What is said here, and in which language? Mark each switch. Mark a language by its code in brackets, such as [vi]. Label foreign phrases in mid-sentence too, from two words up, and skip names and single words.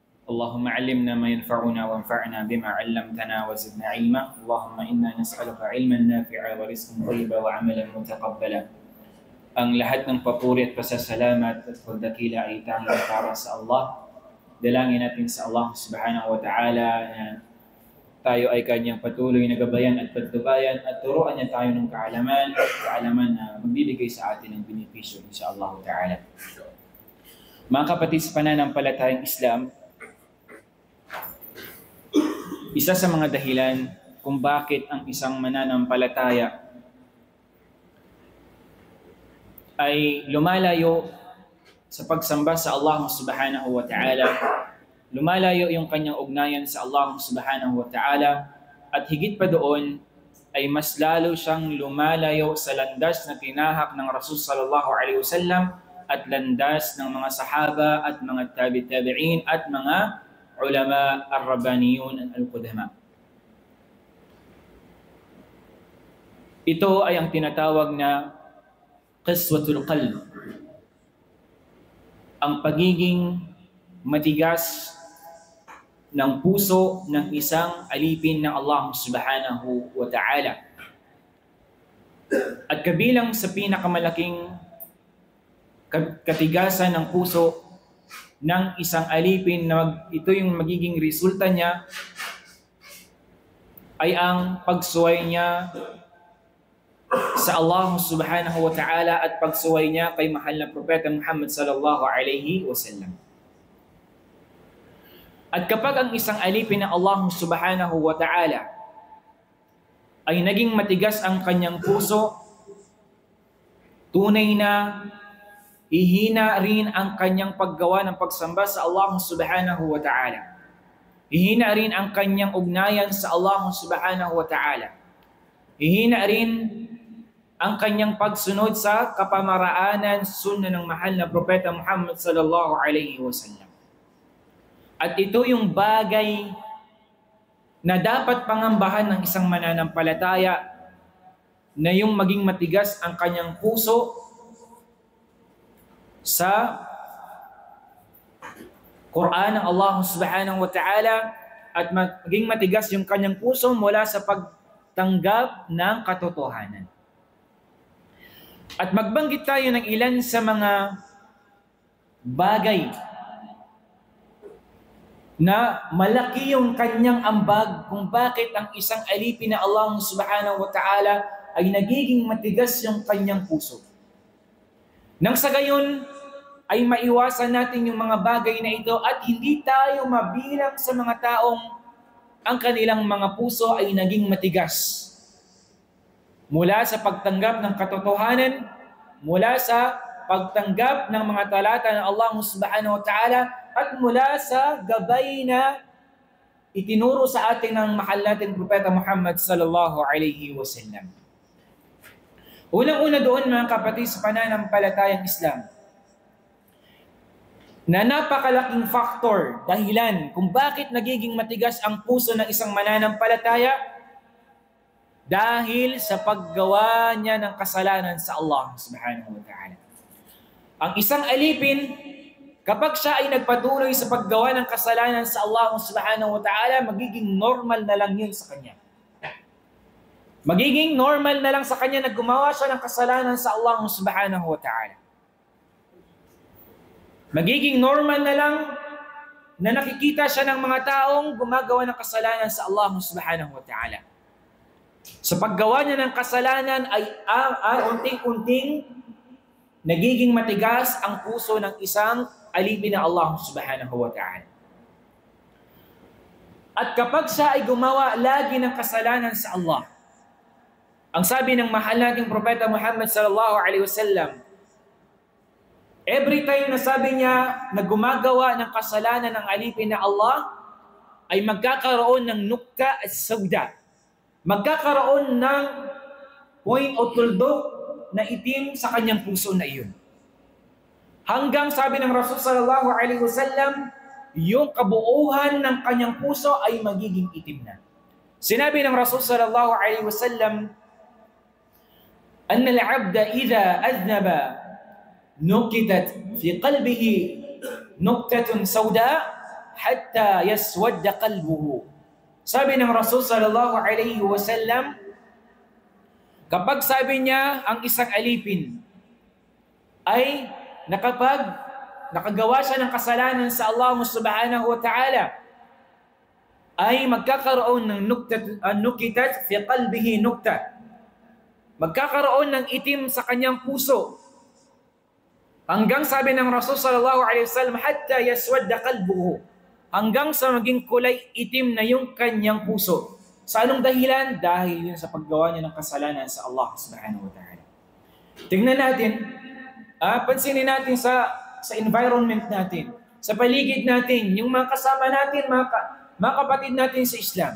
[ar] اللهم علمنا ما ينفعنا وانفعنا بما علمتنا وزدنا علما. اللهم إنا نسألك علما نافعا ورزقا طيبا وعملا متقبلا. [tl] Ang lahat ng papuri at pasasalamat at pagdakila ay tanging para sa Allah. Dalangin natin sa Allah [ar] سبحانه وتعالى [tl] na tayo ay kanyang patuloy na gabayan at pagtubayan at turuan niya tayo ng kaalaman na magbibigay sa atin ng benepisyo [ar] إن شاء الله تعالى. [tl] Mga kapatid sa pananampalatayang Islam, isa sa mga dahilan kung bakit ang isang mananampalataya ay lumalayo sa pagsamba sa Allah [ar] سبحانه وتعالى, [tl] lumalayo yung kanyang ugnayan sa Allah [ar] سبحانه وتعالى, [tl] at higit pa doon ay mas lalo siyang lumalayo sa landas na tinahak ng Rasul [ar] صلى الله عليه وسلم [tl] at landas ng mga sahaba at mga tabi-tabi'in at mga [ar] علماء الربانيون القدماء. [tl] Ito ay ang tinatawag na [ar] قسوة القلب, [tl] ang pagiging matigas ng puso ng isang alipin ng Allah [ar] سبحانه وتعالى. [tl] At kabilang sa pinakamalaking katigasan ng puso ng isang alipin na ito yung magiging resulta niya ay ang pagsuway niya sa Allah [ar] سبحانه وتعالى [tl] at pagsuway niya kay mahal na propeta Muhammad [ar] صلى الله عليه وسلم. [tl] At kapag ang isang alipin ng Allah [ar] سبحانه وتعالى [tl] ay naging matigas ang kanyang puso, tunay na ihina rin ang kanyang paggawa ng pagsamba sa Allah [ar] سبحانه وتعالى. [tl] Ihina rin ang kanyang ugnayan sa Allah [ar] سبحانه وتعالى. [tl] Ihina rin ang kanyang pagsunod sa kapamaraanan sunna ng mahal na propeta Muhammad [ar] صلى الله عليه وسلم. [tl] At ito yung bagay na dapat pangambahan ng isang mananampalataya, na yung maging matigas ang kanyang puso sa Quran ng Allah [ar] سبحانه وتعالى [tl] at maging matigas yung kanyang puso mula sa pagtanggap ng katotohanan. At magbanggit tayo ng ilan sa mga bagay na malaki yung kanyang ambag kung bakit ang isang alipin na Allah [ar] سبحانه وتعالى [tl] ay nagiging matigas yung kanyang puso. Nang sa gayon ay maiwasan natin yung mga bagay na ito at hindi tayo mabilang sa mga taong ang kanilang mga puso ay naging matigas. Mula sa pagtanggap ng katotohanan, mula sa pagtanggap ng mga talata ng Allah [ar] سبحانه وتعالى, [tl] at mula sa gabay na itinuro sa atin ng mahal nating propeta Muhammad [ar] صلى الله عليه وسلم. [tl] Unang-una doon mga kapatid sa pananampalatayang Islam, na napakalaking faktor, dahilan kung bakit nagiging matigas ang puso ng isang mananampalataya, dahil sa paggawa niya ng kasalanan sa Allah [ar] سبحانه وتعالى. [tl] Ang isang alipin, kapag siya ay nagpatuloy sa paggawa ng kasalanan sa Allah [ar] سبحانه وتعالى, [tl] magiging normal na lang yun sa kanya. Magiging normal na lang sa kanya na gumawa siya ng kasalanan sa Allah [ar] سبحانه وتعالى. [tl] Magiging normal na lang na nakikita siya ng mga taong gumagawa ng kasalanan sa Allah [ar] سبحانه وتعالى. [tl] Sa paggawa niya ng kasalanan ay unting-unting nagiging matigas ang puso ng isang alipin ng Allah [ar] سبحانه وتعالى. [tl] At kapag siya ay gumawa lagi ng kasalanan sa Allah, ang sabi ng mahal nating propeta Muhammad [ar] صلى الله عليه وسلم, [en] every time [tl] na sabi niya na gumagawa ng kasalanan ng alipin na Allah, ay magkakaroon ng nukta at sauda. Magkakaroon ng point o tuldok na itim sa kanyang puso na iyon. Hanggang sabi ng Rasul [ar] صلى الله عليه وسلم, [tl] yung kabuuhan ng kanyang puso ay magiging itim na. Sinabi ng Rasul [ar] صلى الله عليه وسلم, أن العبد إذا أذنب نكتت في قلبه نكتة سوداء حتى يسود قلبه. [tl] Sabi ng Rasul [ar] صلى الله عليه وسلم, [tl] kapag sabi niya ang isang alipin ay nakagawa siya ng kasalanan sa Allah [ar] سبحانه وتعالى, [tl] ay magkakaroon ng [ar] نكتت في قلبه نكتة. [tl] Magkakaroon ng itim sa kanyang puso. Hanggang sabi ng Rasul [ar] صلى الله عليه وسلم, حتى يسود قلبه. [tl] Hanggang sa maging kulay itim na yung kanyang puso. Sa anong dahilan? Dahil yun sa paggawa niya ng kasalanan sa Allah [ar] سبحانه وتعالى. [tl] Tingnan natin, pansinin natin sa environment natin, sa paligid natin, yung mga kasama natin, mga kapatid natin sa Islam.